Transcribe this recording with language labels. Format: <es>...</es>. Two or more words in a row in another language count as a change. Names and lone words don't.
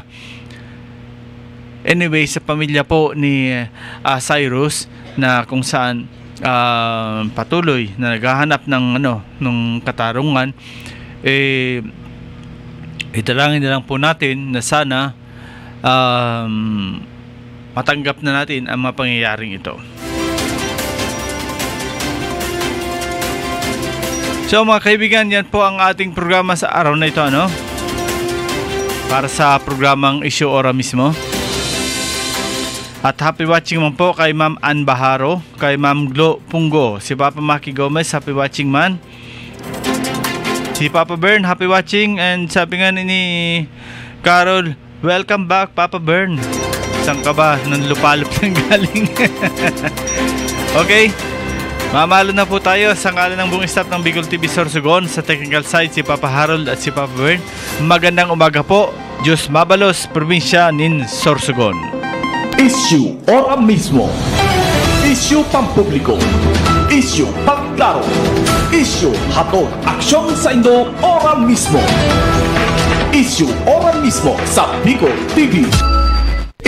<tl>Anyway, sa pamilya po ni Cyrus na kung saan patuloy na naghahanap ng katarungan, italangin na lang po natin na sana matanggap na natin ang mga pangyayaring ito. So mga kaibigan, yan po ang ating programa sa araw na ito, para sa programang Issue Ora mismo. At</tl> <en>happy watching</en> <tl>man po kay Ma'am Ann Baharo, kay Ma'am Glo Punggo, si Papa Maki Gomez,</tl> <en>happy watching</en> <tl>man. Si Papa Bern,</tl> <en>happy watching.</en> <tl>And sabi nga ni Carol,</tl> <en>welcome back</en> <tl>Papa Bern. Saan ka ba? Nang lupalop ng galing. Okay, mamalo na po tayo sa ngalan ng buong staff ng Bicol TV Sorsogon. Sa technical side, si Papa Harold at si Papa Bern. Magandang umaga po.</tl> <bik>Diyos Mabalos, probinsya nin Sorsogon.</bik> <tl>Issue ora mismo. Issue pampubliko.</tl> <bik>Issue pagklaro. Issue hatod aksyon sa Indo ora mismo. Issue ora mismo sa Bicol TV.</bik>